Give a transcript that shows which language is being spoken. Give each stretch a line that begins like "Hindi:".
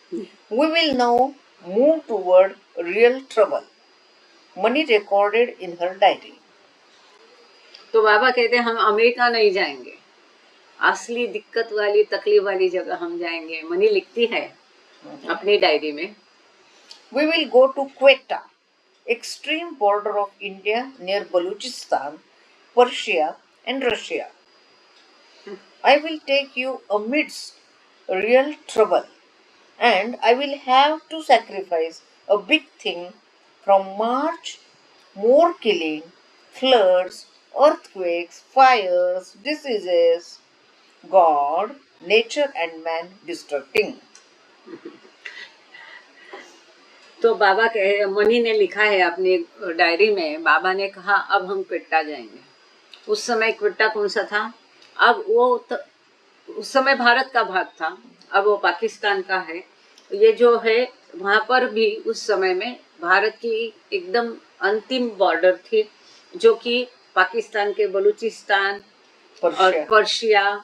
English: We will now move toward real trouble. Mani recorded in her diary.
Hindi: तो बाबा कहते हैं हम अमेरिका नहीं जाएंगे, असली दिक्कत वाली तकलीफ वाली जगह हम जाएंगे। मनी लिखती है अपनी डायरी में,
English: We will go to Quetta, extreme border of India near Balochistan, Persia and Russia. I will take you amidst real trouble, and I will have to sacrifice a big thing from march, more killing, floods, earthquakes, fires, diseases, God, nature and man destructing.
Hindi: तो बाबा कहे, money ने लिखा है अपनी diary में, बाबा ने कहा अब हम क्वेट्टा जाएंगे। उस समय क्वेट्टा कौन सा था? अब वो उस समय भारत का भाग था, अब वो पाकिस्तान का है। ये जो है वहाँ पर भी उस समय में भारत की एकदम अंतिम बॉर्डर थी, जो कि पाकिस्तान के बलूचिस्तान और पर्शिया